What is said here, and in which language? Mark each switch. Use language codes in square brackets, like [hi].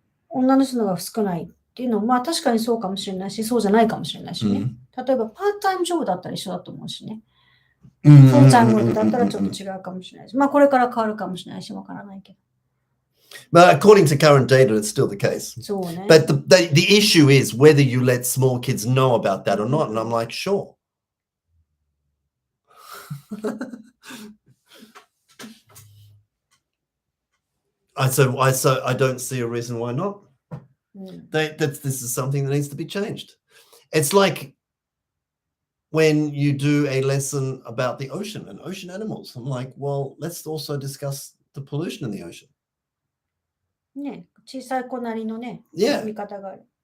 [ja] 女の人の方が少ないっていうのは、まあ確かにそうかもしれないし、そうじゃないかもしれないしね。例えば、パートタイムジョブだったら一緒だと思うしね。フルタイムワークだったらちょっと違うかもしれないし、まあこれから変わるかもしれないし、わからないけど。 [en] But according to current data, it's still the case. But the issue is whether you let small kids know about that or not. And I'm like, sure. I don't see a reason why not. This is something that needs to be changed. It's like when you do a lesson about the ocean and ocean animals. I'm like, well, let's also discuss the pollution in the ocean. [ja] ね、小さい子なりのね、見方がある。